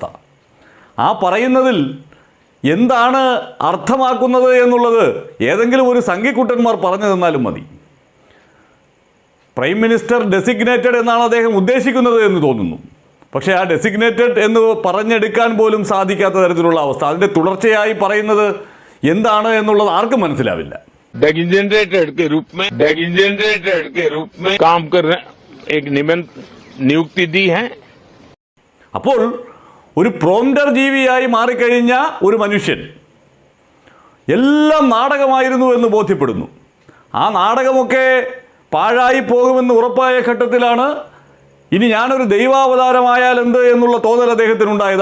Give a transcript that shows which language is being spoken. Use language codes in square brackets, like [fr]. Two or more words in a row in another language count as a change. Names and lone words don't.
[ml] ആ പറയുന്നതിൽ എന്താണ് അർത്ഥമാക്കുന്നത് എന്നുള്ളത് ഏതെങ്കിലും ഒരു സംഘിക്കുട്ടന്മാർ പറഞ്ഞു തന്നാലും മതി. [en] prime minister designated [ml] എന്നാണ് അദ്ദേഹം ഉദ്ദേശിക്കുന്നത് എന്ന് തോന്നുന്നു. പക്ഷേ ആ ഡെസിഗ്നേറ്റഡ് എന്ന് പറഞ്ഞെടുക്കാൻ പോലും സാധിക്കാത്ത തരത്തിലുള്ള അവസ്ഥ. അതിൻ്റെ തുടർച്ചയായി പറയുന്നത് എന്താണ് എന്നുള്ളത് ആർക്കും മനസ്സിലാവില്ല. [hi] डेजिग्नेटेड के रूप में काम कर रहे एक नियुक्ति दी है. [ml] അപ്പോൾ ഒരു പ്രോംപ്റ്റർ ജീവിയായി മാറിക്കഴിഞ്ഞ ഒരു മനുഷ്യൻ എല്ലാം നാടകമായിരുന്നു എന്ന് ബോധ്യപ്പെടുന്നു. ആ നാടകമൊക്കെ പാഴായി പോകുമെന്ന് ഉറപ്പായ ഘട്ടത്തിലാണ് ഇനി ഞാനൊരു ദൈവാവതാരമായാൽ എന്ത് എന്നുള്ള തോന്നൽ അദ്ദേഹത്തിനുണ്ടായത്.